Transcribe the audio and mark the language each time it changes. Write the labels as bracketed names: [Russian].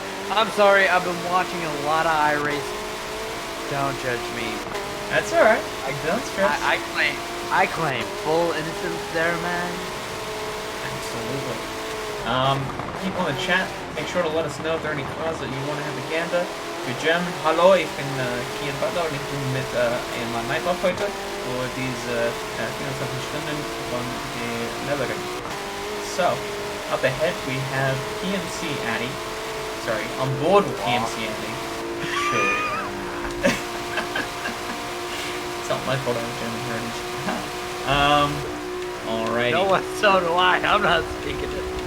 [English] I'm sorry, I've been watching a lot of iRacing. Don't judge me. That's alright. Don't stress. I claim full innocence there, man. Absolutely. People in the chat, make sure to let us know if there are any cars that you want to have a gander. [German] Für German, hallo, ich bin Kian Butler und ich bin mit meinem Nightbot heute für diese 24 Stunden von der Nurburgring. [English] So, up ahead we have PMC Addy. Sorry, on board with PMC Addy. Sure. It's not my fault I have German heritage. Alrighty. No one, so do I. I'm not speaking it.